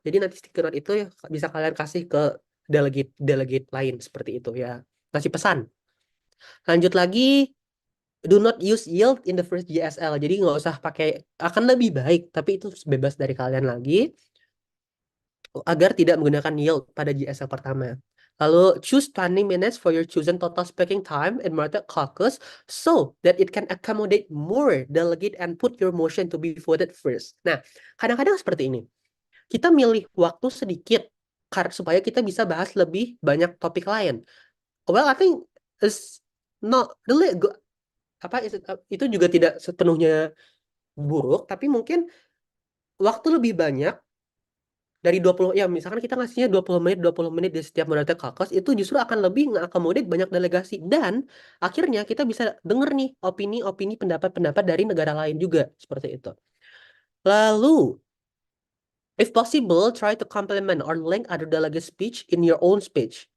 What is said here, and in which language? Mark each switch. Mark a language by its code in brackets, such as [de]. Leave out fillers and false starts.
[id] Jadi nanti sticky note itu bisa kalian kasih ke delegate lain seperti itu ya. Kasih pesan. Lanjut lagi, [en] do not use yield in the first GSL. [id] Jadi nggak usah pakai, akan lebih baik, tapi itu bebas dari kalian lagi agar tidak menggunakan yield pada GSL pertama. [en] Lalu choose 20 minutes for your chosen total speaking time in Market Caucus so that it can accommodate more delegate and put your motion to be voted first. [id] Nah, kadang-kadang seperti ini. Kita milih waktu sedikit supaya kita bisa bahas lebih banyak topik lain. [en] Well, I think it's not really good. [id] Itu juga tidak sepenuhnya buruk, tapi mungkin waktu lebih banyak dari 20 ya misalkan kita ngasihnya 20 menit di setiap moderator caucus itu justru akan lebih nge-accommodate banyak delegasi dan akhirnya kita bisa denger nih opini-opini pendapat-pendapat dari negara lain juga seperti itu. [en] Lalu if possible, try to complement or link other delegate speech in your own speech.